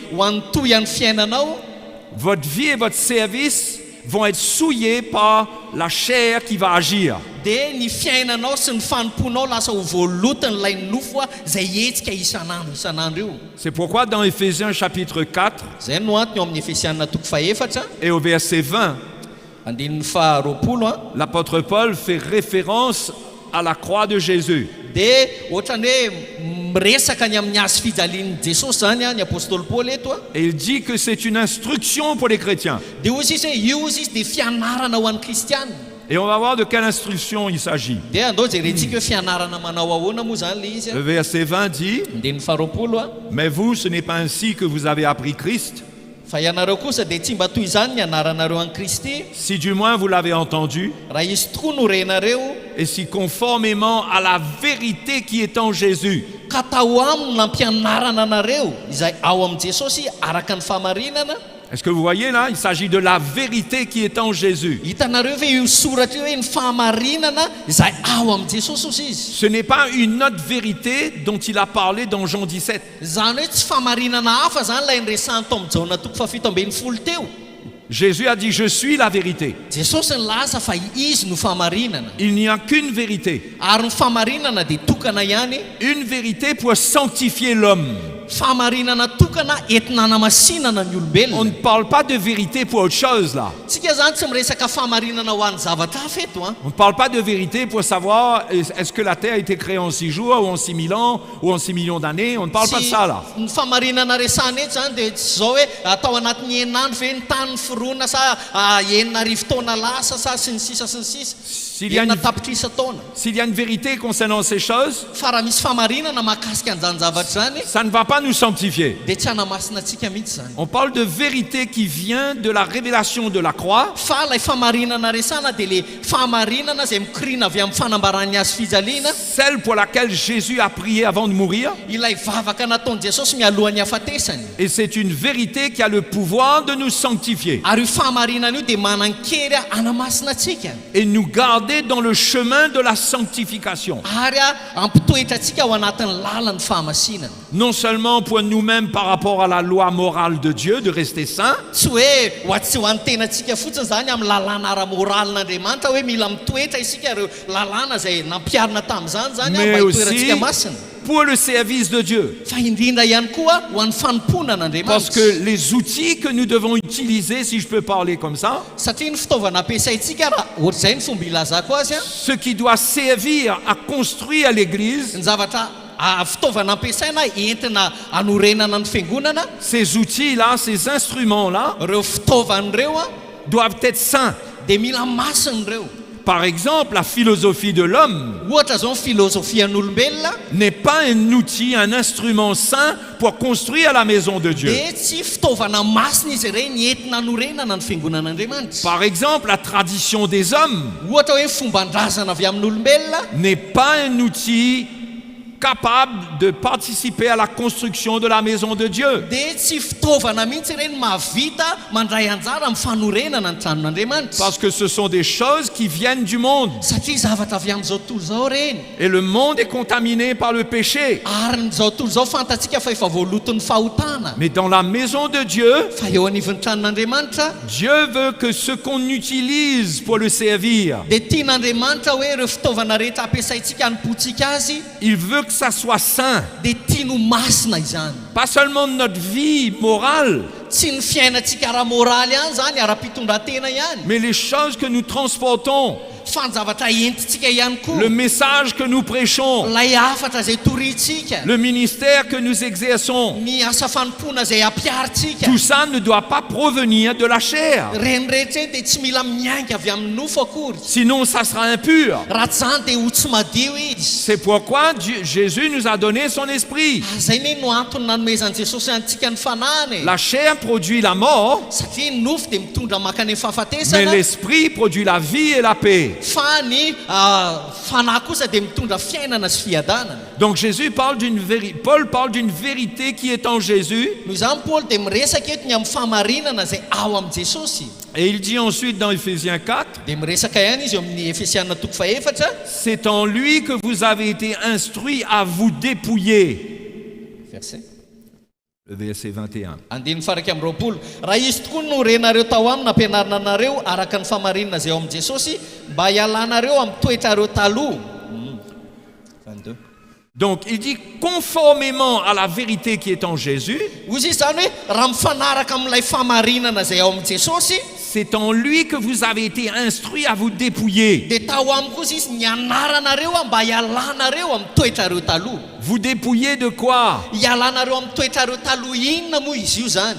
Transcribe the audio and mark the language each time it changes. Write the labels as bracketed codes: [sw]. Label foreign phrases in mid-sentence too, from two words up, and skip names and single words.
[mg] ho an'ny toy an'ny fiainanao, [fr] votre vie et votre service vont être souillés par la chair qui va agir. [mg] dia ny fiainanao sy ny fanomponao lasa ho voalotan'ilay nofo a izay hetsika isanandro io. [fr] C'est pourquoi dans Éphésiens chapitre 4 [mg] Zay no antony eo amin'ny Efesianina toko faefatra [fr] et au verset 20, [mg] andininy faharoapolo a, [fr] l'apôtre Paul fait référence à la croix de Jésus. [mg] dia ohatrany hoe miresaka ny amin'ny hazo fijalian'i Jesosy zany a ny apôstôly Paoly eto a, [fr] Et il dit que c'est une instruction pour les chrétiens. [mg] dia ozy izy hoe io izy dia fianarana ho an'ny kristianina. [fr] Et on va voir de quelle instruction il s'agit. [mg] Dia andao jerentsika hoe fianarana manao ahoana moa zany le izy [fr] Le a. verset 20 dit, [mg] Andininy faharoapolo a, [fr] mais vous, ce n'est pas ainsi que vous avez appris Christ, [mg] fa ianareo kosa dia tsy mba toy izany ny anaranareo an'i Kristy, [fr] si du moins vous l'avez entendu, [mg] raha izy tokoa no renareo, [fr] et si conformément à la vérité qui est en Jésus, [mg] ka tao aminy nampianarana anareo izay ao amin'i Jesosy araka ny fahamarinana. [fr] est-ce que vous voyez là, il s'agit de la vérité qui est en Jésus. [mg] Hitanareo ve io soratra io hoe ny fahamarinana izay ao amin'i Jesosy ozy izy. [fr] Ce n'est pas une autre vérité dont il a parlé dans Jean 17. [mg] Zany hoe tsy fahamarinana hafa zany lay niresahany tao amin'ny jaona toko fafito ambin'ny folo teo. [fr] Jésus a dit, je suis la vérité. [mg] Jesosy ny laza fa izy no fahamarinana, [fr] Il n'y a qu'une vérité. [mg] ary ny fahamarinana dia tokana ihany [fr] Une vérité pour sanctifier l'homme. [mg] fahamarinana tokana entina hanamasinana ny [fr] On [mg] olombelona. [fr] ne parle pas de vérité pour autre chose là. [mg] Tsika zany tsy miresaka fahamarinana ho an'ny zavatra hafa eto a. [fr] On ne parle pas de vérité pour savoir est-ce que la Terre a été créée en 6 jours ou en 6 000 ans ou en 6 millions d'années. On ne parle pas de ça là. [mg] Ny fahamarinana resahana eto zany dia tsy zao hoe atao anatin'ny eninandro ve ny tany foroana sa enina arivo taona lasa sa sy ny sisa sy ny sisa. [fr] S'il y a [mg] Enina [fr] une- [mg] tapitrisa taona. [fr] S'il y a une vérité concernant ces choses, [mg] Fa raha misy fahamarinana mahakasika an'izany zavatra zany [fr] ça ne va pas nous sanctifier. [mg] dia tsy hanamasina antsika mihitsy zany. [fr] On parle de vérité qui vient de la révélation de la croix, [mg] Fa ilay fahamarinana resahana dia le fahamarinana izay mikorina avy amin'ny fanambarany azy fijaliana, [fr] celle pour laquelle Jésus a prié avant de mourir. [mg] ilay vavaka nataon'i Jesosy mialohan'ny hafatesany. [fr] Et c'est une vérité qui a le pouvoir de nous sanctifier [mg] Ary io fahamarinana io dia manan-kery hanamasina antsika. [fr] et nous garder dans le chemin de la sanctification. [mg] Ary ampitoetra antsika ao anatin'ny lalan'ny fahamasinana. [fr] Non seulement pour nous-mêmes par rapport à la loi morale de Dieu de rester saints, [mg] Tsy hoe tsy ho an'ny tenantsika fotsiny zany amin'ny lalàna ara-moralin'Andriamanitra hoe mila mitoetra isika ireo lalàna izay nampiarina tamin'izany zany mba [fr] mais aussi [mg] hitoerantsika masina. [fr] pour le service de Dieu. [mg] Fa indrindra ihany koa ho an'ny fanompoana [fr] Parce [mg] an'Andriamanitra. [fr] que les outils que nous devons utiliser, si je peux parler comme ça, [mg] Satria ny fitaovana ampiasaintsika raha ohatr'izay ny fomba ilazako azy a, [fr] ce qui doit servir à construire l'Église, [mg] ny zavatra fitaovana ampiasaina entina hanorenana ny fiangonana, [fr] ces outils-là, ces instruments-là, [mg] ireo fitaovan'ireo a [fr] doivent être saints. [mg] dia mila masina ireo. [fr] Par exemple, la philosophie de l'homme [mg] Ohatra zao ny filozofian'olombelona [fr] n'est pas un outil, un instrument saint pour construire la maison de Dieu. [mg] dia tsy fitaovana masina izy ireny entina hanorenana ny fiangonan'Andriamanitra. [fr] Par exemple, la tradition des hommes [mg] Ohatra hoe fomban-drazana avy amin'olombelona [fr] n'est pas un outil capable de participer à la construction de la maison de Dieu. [mg] dia tsy fitaovana mihitsy ireny mahavita mandray anjara amin'ny fanorenana ny tranon'Andriamanitra. [fr] Parce que ce sont des choses qui viennent du monde. [mg] Satria zavatra avy amin'izao tontolo zao reny. [fr] Et le monde est contaminé par le péché. [mg] Ary nyzao tontolo zao fantatsika fa efa voaloton'ny fahotana. [fr] Mais dans la maison de Dieu, [mg] Fa eo anivon'ny tranon'Andriamanitra [fr] Dieu veut que ce qu'on utilise pour le servir, [mg] dia tian'Andriamanitra hoe ireo fitaovana rehetra ampiasaintsika hanipotsika azy [fr] il veut que ça soit saint. [mg] dia tiano masina izany. [fr] Pas seulement de notre vie morale, [mg] Tsy ny fiainantsika ara-moraly ihany zany ara-pitondratena ihany, [fr] mais les choses que nous transportons, [mg] fa ny zavatra entitsika ihany koa. [fr] le message que nous prêchons, [mg] Lay hafatra izay torintsika, [fr] le ministère que nous exerçons. [mg] ny asa fanompoana izay ampiaritsika, [fr] Tout ça ne doit pas provenir de la chair. [mg] reny rehetra eny dia tsy mila miainga avy amin'ny nofo akory. [fr] Sinon, ça sera impur. [mg] Raha tsy zany dia ho tsy madio izy. [fr] C'est pourquoi Jésus nous a donné son esprit. [mg] Zay ne no antony nanomezan'i Jesosy antsika ny fanahany. [fr] La chair produit la mort, [mg] Satria ny nofo dia mitondra makany amin'ny [fr] mais [mg] fahafatesana, [fr] l'esprit produit la vie et la paix. [mg] fa ny fanahy kosa dia mitondra fiainana sy fiadanana. [fr] Donc Paul parle d'une vérité qui est en Jésus. [mg] Noho izany Paoly dia miresaka eto ny amin'ny fahamarinana izay ao amin'ny Jesosy. [fr] Et il dit ensuite dans Éphésiens 4, [mg] Dia miresaka ihany izy eo amin'ny Efesianina 4:4, [fr] c'est en lui que vous avez été instruits à vous dépouiller. verset Le verset 21. [mg] andiny faraka amin'ny 20. Raha izy tokoa no renareo tao aminy nampianarina anareo araka ny fahamarinana izay ao amin'ny Jesosy mba hialanareo amin'ny toetrareo taloha. 22. [fr] Donc il dit conformément à la vérité qui est en Jésus, [mg] Hozy izy zany hoe raha mifanaraka amin'ilay fahamarinana izay ao amin'ny Jesosy [fr] c'est en lui que vous avez été instruits à vous dépouiller. [mg] dia tao aminy kosa izy ny anaranareo mba hialanareo amin'ny toetrareo taloha. [fr] Vous dépouiller de quoi? [mg] Hialanareo amin'ny toetrareo taloha inona moa izy io zany?